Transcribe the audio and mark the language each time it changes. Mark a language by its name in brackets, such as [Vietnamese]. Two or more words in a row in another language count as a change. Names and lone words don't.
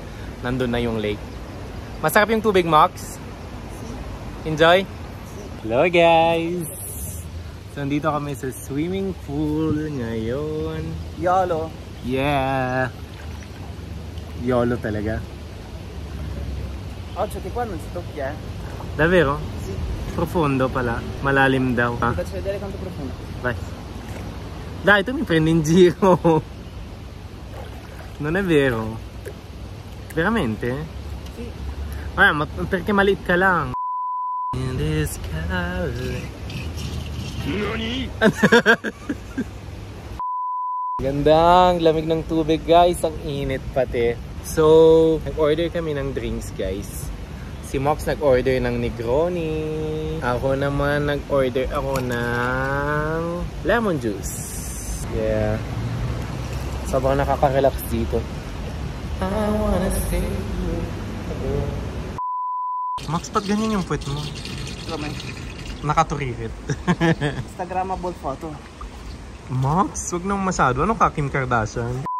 [Filipino] Nandun na yung lake. Masarap yung tubig, Max. [English] Enjoy? Hello guys! [Filipino] So nandito kami sa [English] swimming pool [Filipino] ngayon. [English] YOLO. Yeah! YOLO talaga. [Italian] Oggi che qua non si tocca, Davvero? Sì. [Filipino] Profondo pala. Malalim daw. [Italian] Ti faccio vedere quanto profondo. Vai. Dai, tu mi prendi in giro. Non è vero? Veramente? Sì. Ma perché [Filipino] maliit ka lang? [English] In this sky. Nani? [Filipino] Gandang lamig ng tubig guys. Ang init pati. So, nag-order kami ng [English] drinks guys. [Filipino] Si Mox nag-order ng Negroni. Ako naman nag-order ako ng [English] lemon juice. Yeah. [Filipino] Sobrang nakaka-relax dito. [English] I wanna stay with you. [Filipino] Max, ba't ganyan yung puwet mo? [Italian] Come? [Filipino] Nakaturirit. [English] Instagrammable photo. [Filipino] Max, wag nang masyado. Ano ka, Kim Kardashian?